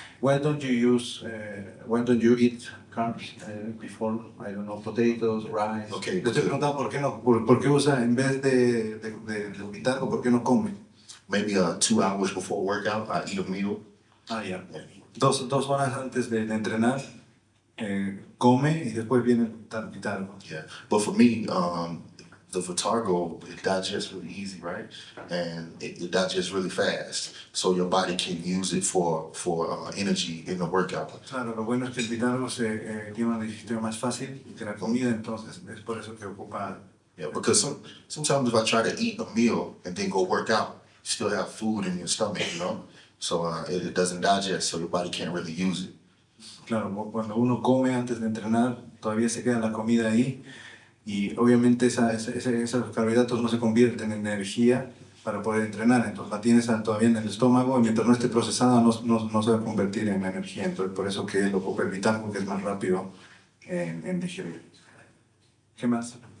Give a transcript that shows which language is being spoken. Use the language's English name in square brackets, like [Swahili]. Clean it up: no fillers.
[English] Why don't you eat carbs before, I don't know, potatoes, rice? Okay, [Spanish] Le estoy preguntando por qué no, por qué usa en vez de Vitargo, por qué no come. [English] Maybe 2 hours before workout, I eat a meal. [Spanish] Ah, ya. 2 horas antes de entrenar, come y después viene el Vitargo. [English] Yeah, but for me, the Vitargo, it digests really easy, right? And it digests really fast, so your body can use it for energy in the workout. [Spanish] Claro, lo bueno es que el Vitargo tiene una digestión más fácil que la comida, entonces es por eso que ocupa. [English] Yeah, because sometimes if I try to eat a meal and then go work out, you still have food in your stomach, you know? So it doesn't digest, so your body can't really use it. [Spanish] Claro, cuando uno come antes de entrenar, todavía se queda la comida ahí y obviamente esos carbohidratos no se convierten en energía para poder entrenar, entonces la tienes todavía en el estómago y mientras no esté procesada no se va a convertir en energía, entonces por eso que él ocupa el Vitargo, que es más rápido en digerir. ¿Qué más?